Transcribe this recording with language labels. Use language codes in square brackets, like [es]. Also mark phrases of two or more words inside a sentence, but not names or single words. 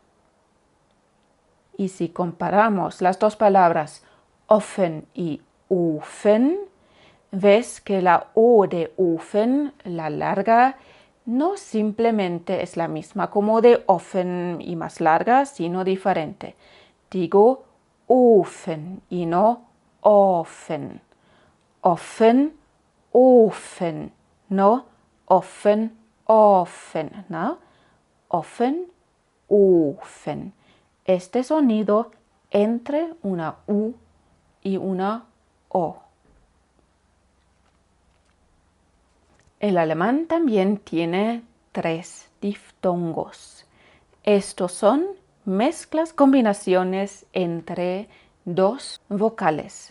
[es] Y si comparamos las dos palabras offen y ofen, ves que la O de ofen, la larga, no simplemente es la misma como de offen y más larga, sino diferente. Digo ofen y no offen. [de] Offen, ofen, no offen, ofen, ¿no? Offen, ofen. [es] Este sonido entre una U y una O. El alemán también tiene 3 diftongos. Estos son mezclas, combinaciones entre 2 vocales.